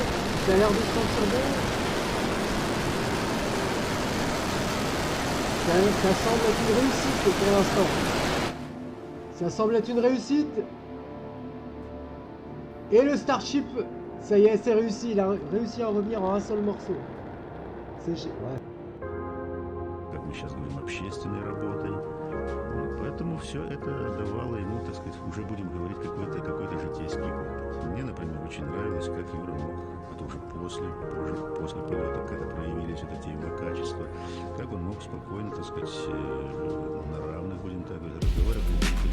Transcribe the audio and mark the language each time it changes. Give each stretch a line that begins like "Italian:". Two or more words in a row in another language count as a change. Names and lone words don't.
French: Ça a l'air de se sentir bon. Ça semble être une réussite pour l'instant. Ça semble être une réussite. Et le Starship, ça y est, c'est réussi, il a réussi à revenir en un seul morceau. Ouais.
Russian: Как мы сейчас говорим, общественной работой. Вот, поэтому все это давало ему, так сказать, уже будем говорить, какой-то житейский опыт. Мне, например, очень нравилось, как Юра мог, это уже после полета, когда проявились вот эти его качества, как он мог спокойно, так сказать, на равных, будем так говорить, разговаривать.